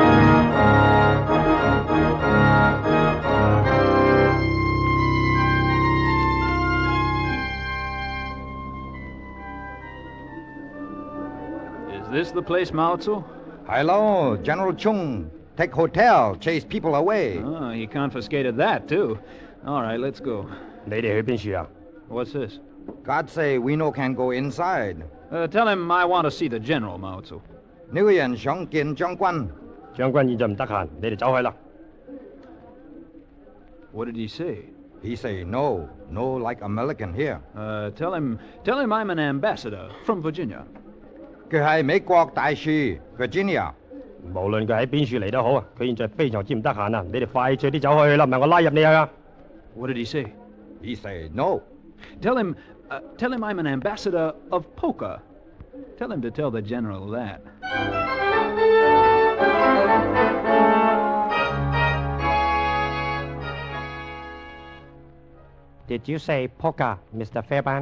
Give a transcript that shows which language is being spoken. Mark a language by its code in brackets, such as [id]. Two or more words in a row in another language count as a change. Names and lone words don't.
[en] Is this the place, Mao Tzu? Hello, General Chung. Take hotel, chase people away. Oh, he confiscated that, too. All right, let's go. What's this? God say we no can go inside. Tell him I want to see the general, Mao Tzu. [yue] 呢個人想見將軍。將軍現在唔得閒，你哋走去啦。 [en] What did he say? He say no like American here. Tell him I'm an ambassador from Virginia. [yue] 佢係美國大使 Virginia。無論佢喺邊處嚟都好啊，佢現在非常之唔得閒啊！你哋快脆啲走去啦，唔係我拉入你去啊！ [en] What did he say? He say no. Tell him I'm an ambassador of poker. Tell him to tell the general that. Did you say poker, Mr. Fairbairn?